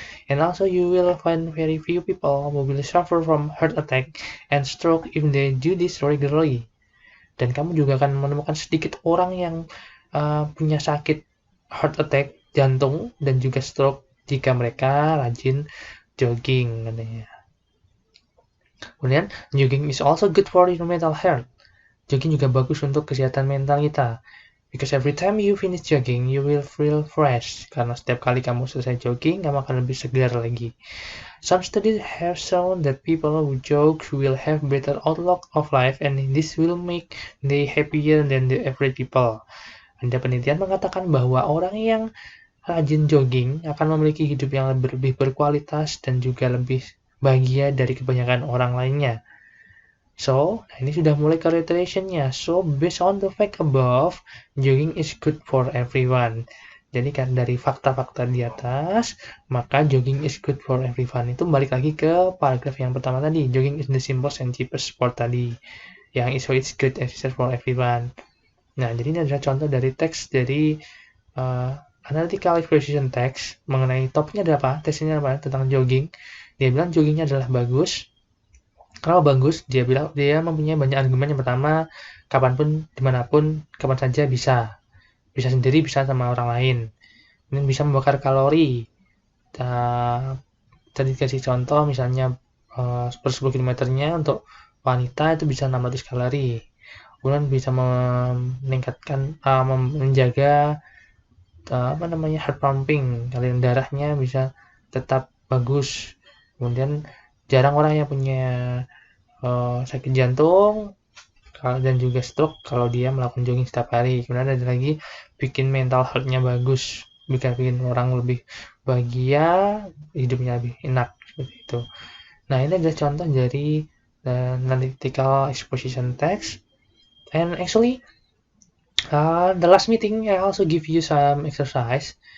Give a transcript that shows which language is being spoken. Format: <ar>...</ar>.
<en>And also you will find very few people who will suffer from heart attack and stroke if they do this regularly.</en> <id>Dan kamu juga akan menemukan sedikit orang yang punya sakit heart attack, jantung, dan juga stroke jika mereka rajin jogging katanya. Kemudian,</id> <en>jogging is also good for your mental health.</en> <id>Jogging juga bagus untuk kesehatan mental kita.</id> <en>Because every time you finish jogging, you will feel fresh.</en> <id>Karena setiap kali kamu selesai jogging, kamu akan lebih segar lagi.</id> <en>Some studies have shown that people who jog will have better outlook of life, and this will make them happier than the average people.</en> <id>Ada penelitian mengatakan bahwa orang yang rajin jogging akan memiliki hidup yang lebih berkualitas dan juga lebih bahagia dari kebanyakan orang lainnya. So, ini sudah mulai ke reiterationnya.</id> <en>So, based on the fact above, jogging is good for everyone.</en> <id>Jadi kan dari fakta-fakta di atas, maka</id> <en>jogging is good for everyone.</en> <id>Itu balik lagi ke paragraf yang pertama tadi.</id> <en>Jogging is the simplest and cheapest sport</en> <id>tadi. Yang</id> <en>it's good exercise for everyone.</en> <id>Nah, jadi ini adalah contoh dari teks dari analytical exposition text mengenai topiknya ada apa? Teksnya apa? Tentang jogging. Dia bilang joggingnya adalah bagus. Kenapa bagus? Dia bilang dia mempunyai banyak argumen. Yang pertama, kapanpun, dimanapun, kapan saja bisa. Bisa sendiri, bisa sama orang lain. Dan bisa membakar kalori. Tadi kasih contoh, misalnya per 10 km-nya untuk wanita itu bisa 600 kalori. Kemudian bisa meningkatkan, menjaga heart pumping, aliran darahnya bisa tetap bagus. Kemudian jarang orang yang punya sakit jantung dan juga stroke kalau dia melakukan jogging setiap hari. Kemudian ada lagi bikin mental health-nya bagus, bikin orang lebih bahagia, hidupnya lebih enak seperti itu. Nah, ini adalah contoh dari analytical exposition text.</id> <en>And actually, the last meeting I also give you some exercise.</en>